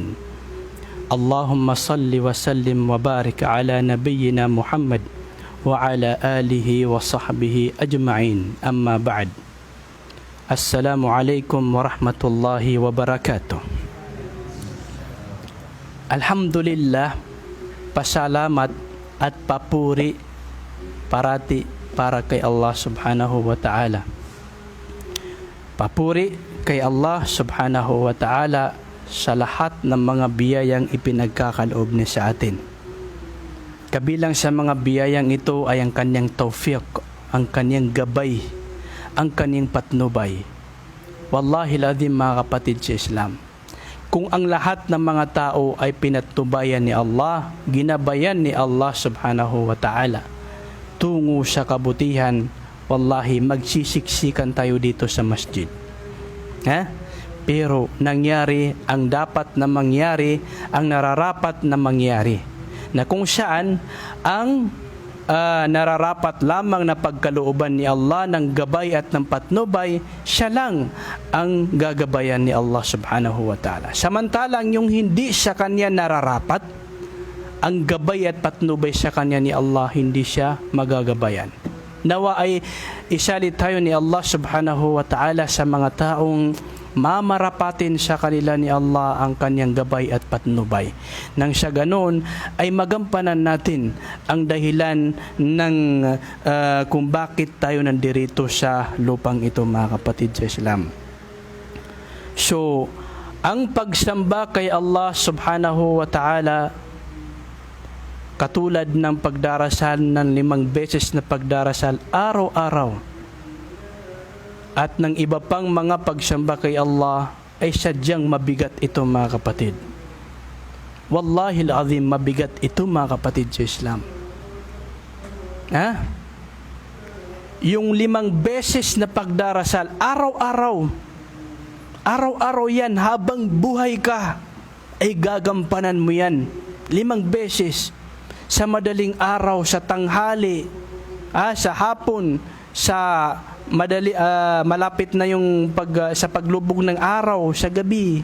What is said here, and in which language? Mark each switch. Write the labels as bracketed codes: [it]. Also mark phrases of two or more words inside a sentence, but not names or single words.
[ar] اللهم صل وسلم وبارك على نبينا محمد وعلى آله وصحبه أجمعين. أما بعد. السلام عليكم ورحمة الله وبركاته. [tl] Alhamdulillah, pasalamat at papuri parati para kay Allah [ar] سبحانه وتعالى. [tl] Papuri kay Allah [ar] سبحانه وتعالى [tl] sa lahat ng mga biyayang ipinagkakaloob niya sa atin. Kabilang sa mga biyayang ito ay ang kanyang tawfiq, ang kanyang gabay, ang kanyang patnubay. [ar] والله لازم [tl] mga kapatid sa Islam, kung ang lahat ng mga tao ay pinatnubayan ni Allah, ginabayan ni Allah [ar] سبحانه وتعالى [tl] tungo sa kabutihan, wallahi magsisiksikan tayo dito sa masjid. Pero nangyari ang dapat na mangyari, ang nararapat na mangyari, na kung saan ang nararapat lamang na pagkalooban ni Allah ng gabay at ng patnubay, siya lang ang gagabayan ni Allah [ar] سبحانه وتعالى. [tl] Samantalang yung hindi sa kanya nararapat, ang gabay at patnubay sa kanya ni Allah, hindi siya magagabayan. Nawa ay isalit tayo ni Allah [ar] سبحانه وتعالى [tl] sa mga taong mamarapatin sa kanila ni Allah ang kanyang gabay at patnubay. Nang sa ganoon ay magampanan natin ang dahilan ng kung bakit tayo nandirito sa lupang ito, mga kapatid sa Islam. So, ang pagsamba kay Allah [ar] سبحانه وتعالى, [tl] katulad ng pagdarasal ng 5 beses na pagdarasal araw-araw, at ng iba pang mga pagsamba kay Allah, ay sadyang mabigat ito, mga kapatid. [ar] والله العظيم, [tl] mabigat ito, mga kapatid sa Islam. Yung 5 beses na pagdarasal araw-araw, araw-araw yan, habang buhay ka ay gagampanan mo yan 5 beses, sa madaling araw, sa tanghali, sa hapon, sa malapit na yung sa paglubog ng araw, sa gabi.